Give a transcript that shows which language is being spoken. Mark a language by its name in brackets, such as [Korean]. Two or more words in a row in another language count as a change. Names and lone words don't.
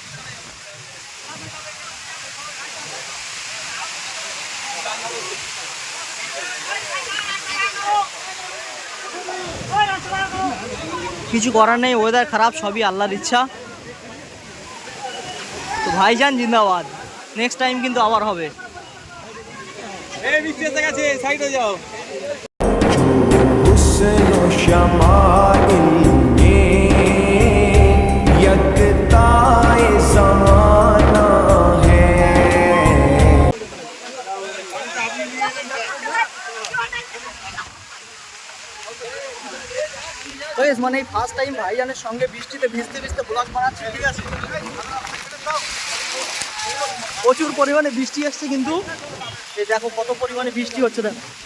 [Bangla] কিছু করার নেই, ওয়েদার খারাপ, সবই আল্লাহর ইচ্ছা। তো ভাইজান জিন্দাবাদ, [English] next time [Bangla] কিন্তু আবার হবে। [Urdu] حسن و شمائل میں یکتائے زمانہ ہے [Bangla] তো মানে এই [English] first time [Bangla] ভাইজানের সঙ্গে বৃষ্টিতে ভিজতে ভিজতে ব্লগ বানাচ্ছি, ঠিক আছে। প্রচুর পরিমাণে বৃষ্টি আসছে কিন্তু, এই দেখো কত পরিমাণে বৃষ্টি হচ্ছে দেখো।